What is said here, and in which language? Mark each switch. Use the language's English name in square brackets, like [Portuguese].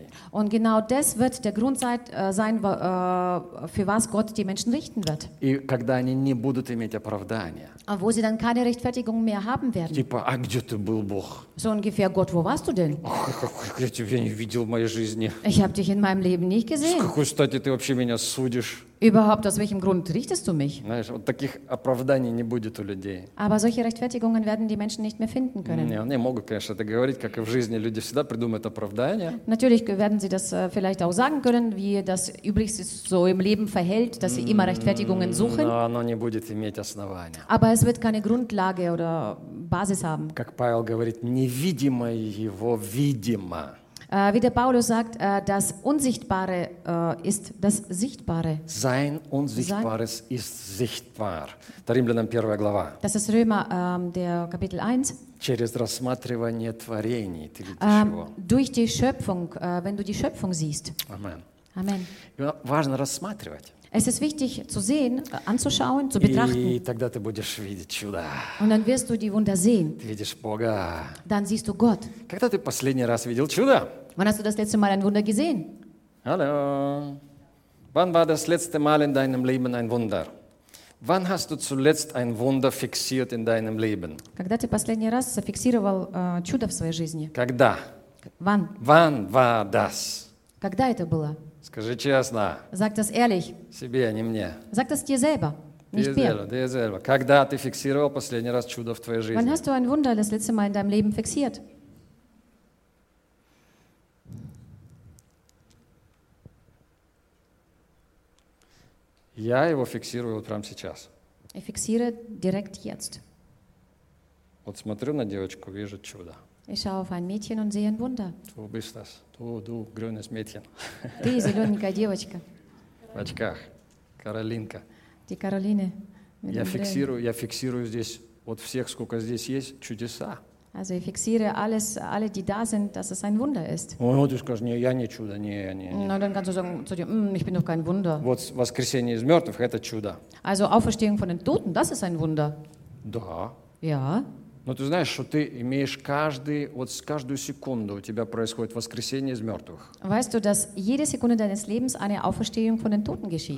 [German] Und genau das wird der Grund sein, für was Gott die Menschen richten wird. [Russian] И когда они не будут иметь оправдания. [German] А wo sie dann keine Rechtfertigung mehr haben werden. [Russian] Типа, а где ты был, Бог? [German] So ungefähr, Gott, wo warst du denn? [Russian] Я тебя не видел в моей жизни. [German] Ich habe dich in meinem Leben nicht gesehen. [Russian] С какой стати ты вообще меня судишь? [German] Überhaupt, aus welchem Grund richtest du mich? [Russian] Знаешь, вот таких оправданий не будет у людей. [German] Aber solche Rechtfertigungen werden die Menschen nicht mehr finden können. [Russian] Не, они могут, конечно, это говорить, как и в жизни. Люди всегда придумают оправдания. [German] Natürlich werden sie das vielleicht auch sagen können, wie das übrigens so im Leben verhält, dass sie immer Rechtfertigungen suchen. [Russian] Но оно не будет иметь основания. [German] Aber es wird keine Grundlage oder Basis haben. [Russian] Как Павел говорит, невидимо его видимо. [German] Wie der Paulus sagt, das Unsichtbare ist das Sichtbare. Sein Unsichtbares sein ist sichtbar. [Russian] Der Римлянам 1. глава. [German] Das ist Römer, der Kapitel 1. [Russian] Через рассматривание творений, ты видишь [German] durch die Schöpfung, wenn du die Schöpfung siehst. Amen. Amen. Ja, [Russian] важно рассматривать. [German] Es ist wichtig zu sehen, anzuschauen, zu betrachten. Und dann wirst du die Wunder sehen. Dann siehst du Gott. [Russian] Когда ты последний раз видел чудо? [German] Wann hast du das letzte Mal ein Wunder gesehen? Hallo. Wann war das letzte Mal in deinem Leben ein Wunder? Wann hast du zuletzt ein Wunder fixiert in deinem Leben? [Russian] Когда ты последний раз зафиксировал чудо в своей жизни? Когда? [German] Wann? Wann war das? [Russian] Когда это было? Скажи честно. [German] Sag das ehrlich. [Russian] Себе, а не мне. [German] Sag das dir selber, nicht mir. Dir selber. [Russian] Когда ты фиксировал последний раз чудо в твоей жизни? [German] Wann hast du ein Wunder das letzte Mal in deinem Leben fixiert? [Russian] Я его фиксирую вот прямо сейчас. [German] Ich fixiere direkt jetzt. [Russian] Вот смотрю на девочку, вижу чудо. [German] Ich schaue auf ein Mädchen und sehe ein Wunder. Du bist das. Du grünes Mädchen. [Russian] Ты зелененькая девочка. В очках. Каролинка. Ты Каролина. Я фиксирую здесь вот всех, сколько здесь есть, чудеса. [German] Also ich fixiere alles, alle, die da sind, dass es ein Wunder ist. [Russian] Ну, ты скажешь, не, я не чудо, не, я не. [German] Ну, dann kannst du sagen zu dir, ich bin doch kein Wunder. [Russian] Вот воскресение из мертвых, это чудо. [German] Also Auferstehung von den Toten, das ist ein Wunder. [Russian] Да. [German] Ja. [Russian] Но ты знаешь, что ты имеешь каждый, вот каждую секунду у тебя происходит воскресение из мертвых. [German] Weißt du, dass jede Sekunde deines Lebens eine Auferstehung von den Toten geschieht?